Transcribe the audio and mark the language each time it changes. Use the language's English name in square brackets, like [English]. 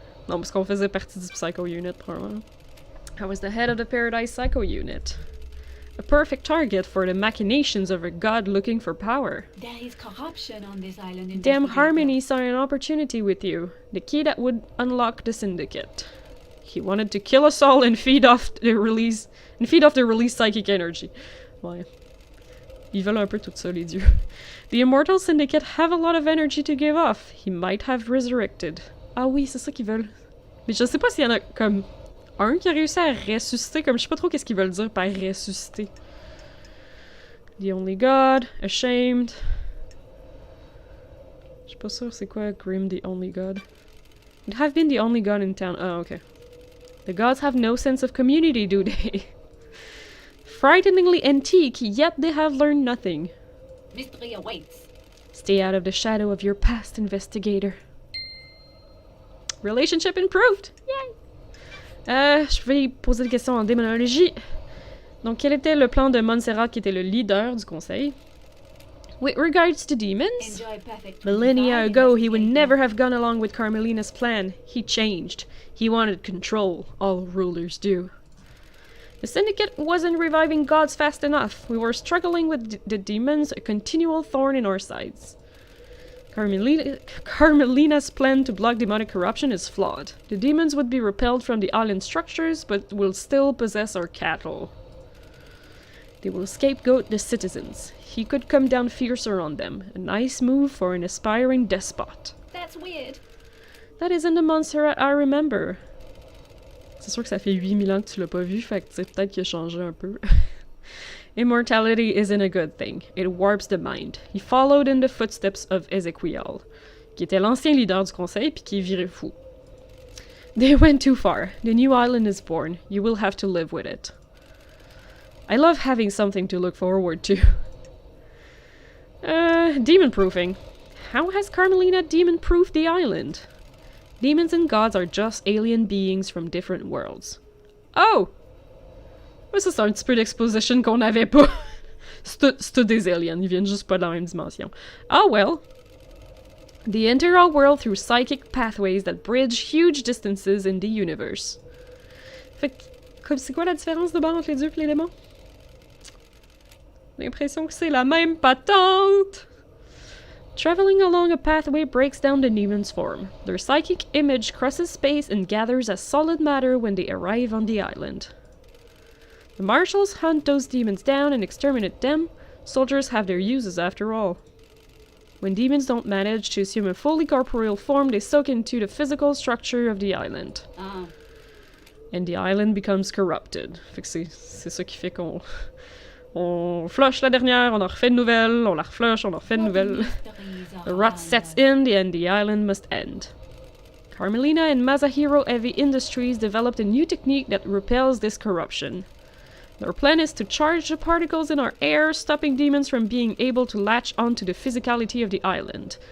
[French] Non, parce qu'on faisait partie du Psycho Unit, probablement. [English] I was the head of the Paradise Psycho Unit. A perfect target for the machinations of a god looking for power. There is corruption on this island. Damn Harmony saw an opportunity with you. The key that would unlock the syndicate. He wanted to kill us all and feed off the release psychic energy. [French] Ouais. Ils veulent un peu tout ça, les dieux. [English] The Immortal Syndicate have a lot of energy to give off. He might have resurrected. [French] Ah oui, c'est ça qu'ils veulent. Mais je sais pas s'il y en a comme un qui a réussi à ressusciter, comme je sais pas trop qu'est-ce qu'ils veulent dire par ressusciter. [English] The only god, ashamed. [French] Je suis pas sûre c'est quoi Grim [English] the only god. It have been the only god in town. Oh, okay. The gods have no sense of community, do they? Frighteningly antique, yet they have learned nothing. Mystery awaits. Stay out of the shadow of your past, investigator. Relationship improved! Yay! [French] Je vais poser des questions en démonologie. Donc, quel était le plan de Montserrat qui était le leader du conseil? [English] With regards to demons, Enjoy perfect. millennia ago he would never have gone along with Carmelina's plan. He changed. He wanted control. All rulers do. The Syndicate wasn't reviving gods fast enough. We were struggling with the demons, a continual thorn in our sides. Carmelina's plan to block demonic corruption is flawed. The demons would be repelled from the island structures, but will still possess our cattle. They will scapegoat the citizens. He could come down fiercer on them. A nice move for an aspiring despot. That's weird. That isn't the Montserrat I remember. [French] C'est sûr que ça fait 8000 ans que tu l'as pas vu, fait que tu sais, peut-être qu'il a changé un peu. [English] Immortality isn't a good thing. It warps the mind. He followed in the footsteps of Ezequiel, [French] qui était l'ancien leader du conseil puis qui est viré fou. [English] They went too far. The new island is born. You will have to live with it. I love having something to look forward to. Demon-proofing. How has Carmelina demon-proofed the island? Demons and gods are just alien beings from different worlds. Oh! [French] Ça, c'est un petit peu d'exposition qu'on n'avait pas. C'est tout des aliens, ils viennent juste pas dans la même dimension. [English] Oh well. They enter our world through psychic pathways that bridge huge distances in the universe. [French] Fait que, c'est quoi la différence de bord entre les dieux et les démons? J'ai l'impression que c'est la même patente! [English] Traveling along a pathway breaks down the demon's form. Their psychic image crosses space and gathers as solid matter when they arrive on the island. The marshals hunt those demons down and exterminate them. Soldiers have their uses after all. When demons don't manage to assume a fully corporeal form, they soak into the physical structure of the island. And the island becomes corrupted. [French] Fait que c'est ça qui fait qu'on... On flush la dernière, on en refait de nouvelles, on la reflush, on en refait de nouvelles. [English] The rot sets in, and the island must end. Carmelina and Masahiro Heavy Industries developed a new technique that repels this corruption. Their plan is to charge the particles in our air, stopping demons from being able to latch onto the physicality of the island.